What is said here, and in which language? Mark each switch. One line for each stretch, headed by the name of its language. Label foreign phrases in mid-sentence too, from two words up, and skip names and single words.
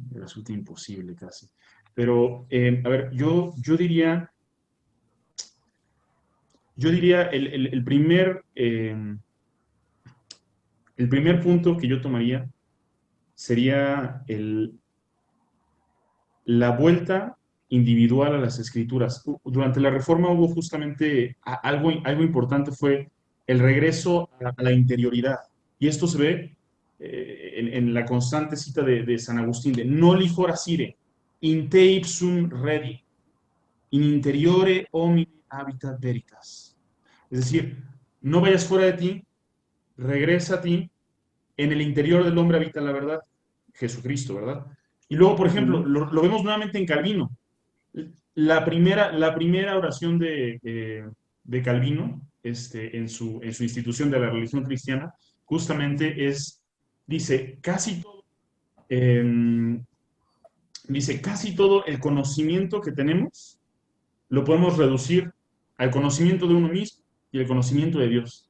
Spanish: Resulta imposible casi. Pero, a ver, yo diría el primer punto que yo tomaría sería la vuelta individual a las escrituras. Durante la reforma hubo justamente algo importante, fue el regreso a la interioridad. Y esto se ve en la constante cita de San Agustín, de
Latin: noli fora sire, in te ipsum redi, in interiore homini habitat veritas.
Spanish: Es decir, no vayas fuera de ti, regresa a ti, en el interior del hombre habita la verdad, Jesucristo, ¿verdad? Y luego, por ejemplo, lo vemos nuevamente en Calvino. la primera oración de Calvino, en su institución de la religión cristiana, justamente dice, em, casi todo el conocimiento que tenemos lo podemos reducir al conocimiento de uno mismo y al conocimiento de Dios.